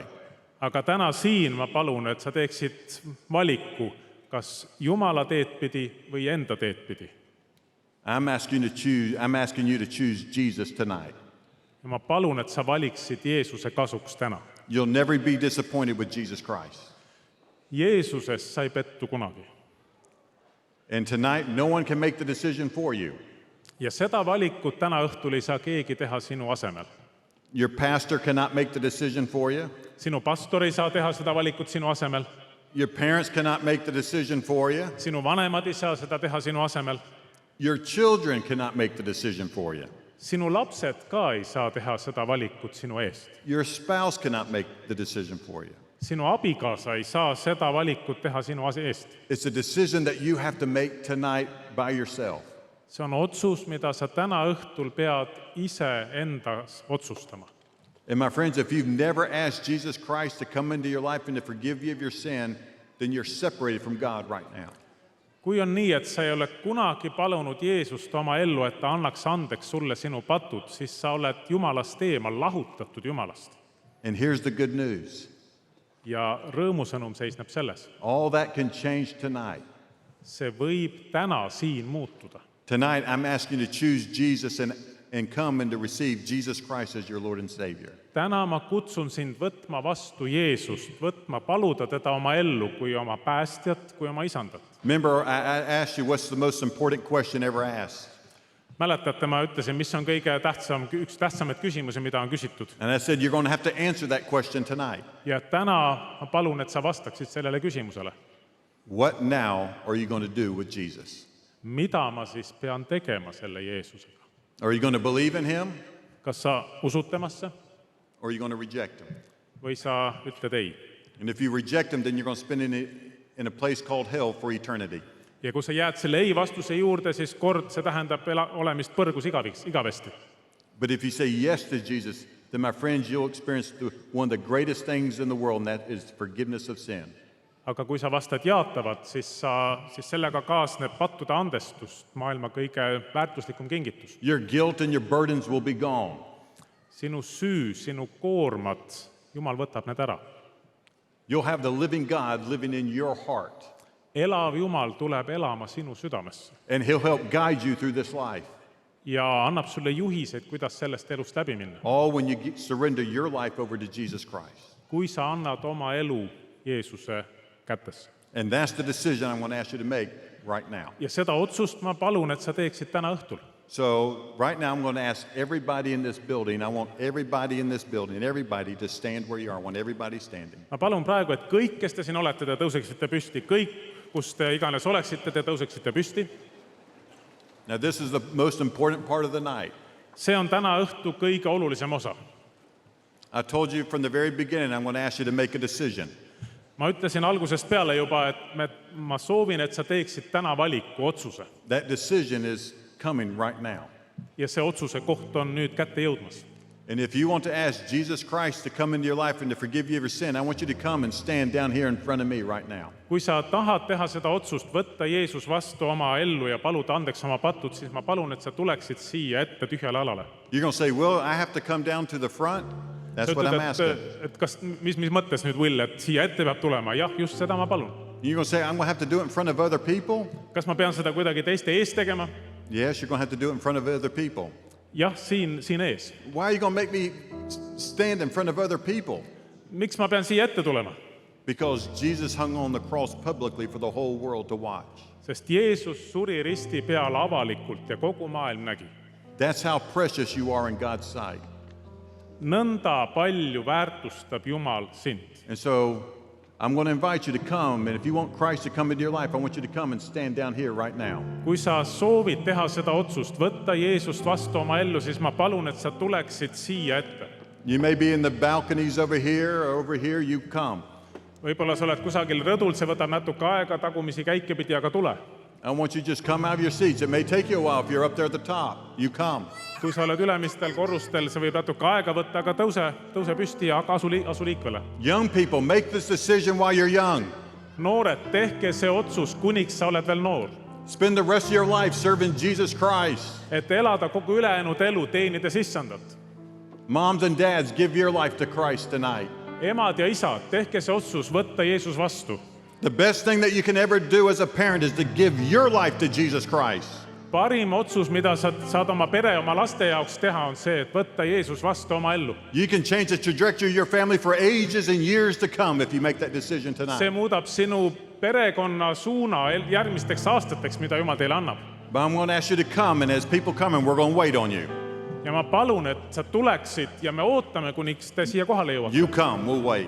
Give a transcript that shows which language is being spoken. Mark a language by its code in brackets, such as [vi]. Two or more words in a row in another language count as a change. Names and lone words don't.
[et] Aga täna siin ma palun, et sa teeksid valiku, kas Jumala teed pidi või enda teed pidi. [en] I'm asking you to choose Jesus tonight. [et] ja ma palun, et sa valiksid Jeesuse kasuks täna. [en] You'll never be disappointed with Jesus Christ. [et] Jeesuses sa ei pettu kunagi. [en] And tonight, no one can make the decision for you. [et] Ja seda valikut täna õhtul ei saa keegi teha sinu asemel. [en] Your pastor cannot make the decision for you. [et] Sinu pastor ei saa teha seda valikut sinu asemel. [en] Your parents cannot make the decision for you. [et] Sinu vanemad ei saa seda teha sinu asemel. [en] Your children cannot make the decision for you. [et] Sinu lapsed ka ei saa teha seda valikut sinu eest. [en] Your spouse cannot make the decision for you. [et] Sinu abikaasa ei saa seda valikut teha sinu eest. [en] It's a decision that you have to make tonight by yourself. [et] See on otsus, mida sa täna õhtul pead ise endas otsustama. [en] And my friends, if you've never asked Jesus Christ to come into your life and to forgive you of your sin, then you're separated from God right now. [et] Kui on nii, et sa ei ole kunagi palunud Jeesust oma ellu, et ta annaks andeks sulle sinu patud, siis sa oled Jumalast eemal, lahutatud Jumalast. [en] And here's the good news. [et] Ja rõõmusõnum seisneb selles. [en] All that can change tonight. [et] See võib täna siin muutuda. [en] Tonight, I'm asking you to choose Jesus and come and to receive Jesus Christ as your Lord and Savior. [et] Täna ma kutsun sind võtma vastu Jeesust, paluda teda oma ellu kui oma päästjat, kui oma isandat. [en] Remember, I asked you what's the most important question ever asked. [et] Mäletate, ma ütlesin, mis on kõige tähtsam, üks tähtsamaid küsimusi, mida on küsitud. [en] And I said, you're going to have to answer that question tonight. [et] Ja täna ma palun, et sa vastaksid sellele küsimusele. [en] What now are you going to do with Jesus? [et] Mida ma siis pean tegema selle Jeesusega? [en] Are you going to believe in him? [et] Kas sa usud temasse [en] Or are you going to reject him? [et] või sa ütled ei? [en] And if you reject him, then you're going to spend it in a place called hell for eternity. [et] Ja kui sa jääd selle ei vastuse juurde, siis kord see tähendab olemist põrgus igavesti. [en] But if you say yes to Jesus, then my friends, you'll experience one of the greatest things in the world, and that is forgiveness of sin. [et] Aga kui sa vastad jaatavat, siis sellega kaasneb pattude andestust, maailma kõige väärtuslikum kingitus. [en] Your guilt and your burdens will be gone. [et] Sinu süü, sinu koormad, Jumal võtab need ära. [en] You'll have the living God living in your heart. [et] Elav Jumal tuleb elama sinu südamesse. [en] And he'll help guide you through this life. [et] Ja annab sulle juhised, kuidas sellest elust läbi minna. [en] All when you surrender your life over to Jesus Christ. [et] Kui sa annad oma elu Jeesuse kätesse. [en] And that's the decision I want to ask you to make right now. [et] Ja seda otsust ma palun, et sa teeksid täna õhtul. [en] So right now I'm going to ask everybody in this building, I want everybody in this building, everybody to stand where you are. I want everybody standing. [et] Ma palun praegu, et kõik, kes te siin olete, te tõuseksite püsti. Kõik, kus te iganes oleksite, te tõuseksite püsti. [en] Now this is the most important part of the night. [et] See on täna õhtu kõige olulisem osa. [en] I told you from the very beginning I'm going to ask you to make a decision. [et] Ma ütlesin algusest peale juba, et ma soovin, et sa teeksid täna valiku, otsuse. [en] That decision is coming right now. [et] Ja see otsuse koht on nüüd kätte jõudmas. [en] And if you want to ask Jesus Christ to come into your life and to forgive you of your sin, I want you to come and stand down here in front of me right now. [et] Kui sa tahad teha seda otsust, võtta Jeesus vastu oma ellu ja paluda andeks oma patud, siis ma palun, et sa tuleksid siia ette tühjale alale. [en] You're going to say, well, I have to come down to the front? That's what I'm asking. [et] Et kas, mis mõttes nüüd, Will, et siia ette peab tulema? Jah, just seda ma palun. [en] You're going to say, I'm going to have to do it in front of other people? [et] Kas ma pean seda kuidagi teiste ees tegema? [en] Yes, you're going to have to do it in front of other people. [et] Jah, siin ees. [en] Why are you going to make me stand in front of other people? [et] Miks ma pean siia ette tulema? [en] Because Jesus hung on the cross publicly for the whole world to watch. [et] Sest Jeesus suri risti peal avalikult ja kogu maailm nägi. [en] That's how precious you are in God's sight. [et] Nõnda palju väärtustab Jumal sind. [en] And so I'm going to invite you to come, and if you want Christ to come into your life, I want you to come and stand down here right now. [et] Kui sa soovid teha seda otsust, võtta Jeesust vastu oma ellu, siis ma palun, et sa tuleksid siia ette. [en] You may be in the balconies over here, or over here, you come. [et] Võib-olla sa oled kusagil rõdul, see võtab natuke aega, tagumisi käike pidi, aga tule. [en] I want you to just come out of your seats. It may take you a while if you're up there at the top. You come. [et] Kui sa oled ülemistel korrustel, see võib natuke aega võtta, aga tõuse püsti ja asu liikvele. [en] Young people, make this decision while you're young. [et] Noored, tehke see otsus, kuniks sa oled veel noor. [en] Spend the rest of your life serving Jesus Christ. [et] Et elada kogu ülejäänud elu teenides issandat. [en] Moms and dads, give your life to Christ tonight. [et] Emad ja isad, tehke see otsus, võtta Jeesus vastu. [en] The best thing that you can ever do as a parent is to give your life to Jesus Christ. [et] parim otsus, mida sa saad oma pere, oma laste jaoks teha, on see, et võtta Jeesus vastu oma ellu. [en] You can change the trajectory of your family for ages and years to come if you make that decision [et] See [en] tonight. [et] muudab sinu perekonna suuna järgmisteks aastateks, mida Jumal teile annab. [en] But I'm going to ask you to come, and as people come, and we're going to wait on you. [et] Ja ma palun, et sa tuleksid ja me ootame, kuniks te siia kohale jõuate. [en] You come, we'll wait.